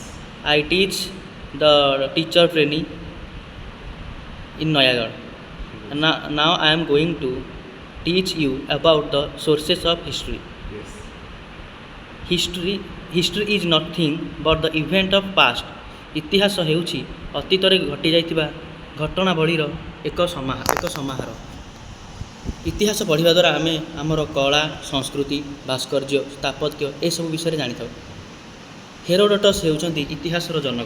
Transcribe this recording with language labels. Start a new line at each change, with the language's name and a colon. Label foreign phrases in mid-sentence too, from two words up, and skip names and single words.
English: I teach the teacher training in Noyagad. Now I am going to teach you about the sources of history. Yes. History is nothing but the event of past.
Odia: ଇତିହାସ ହେଉଛି ଅତୀତରେ ଘଟି ଯାଇଥିବା ଘଟଣାବଳୀର ଏକ ସମାହାର। ଇତିହାସ ପଢ଼ିବା ଦ୍ୱାରା ଆମେ ଆମର କଳା, ସଂସ୍କୃତି, ଭାସ୍କର୍ଯ୍ୟ, ସ୍ଥାପତ୍ୟ ଏସବୁ ବିଷୟରେ ଜାଣିଥାଉ। ହେରୋଡୋଟସ୍ ହେଉଛନ୍ତି ଇତିହାସର ଜନକ।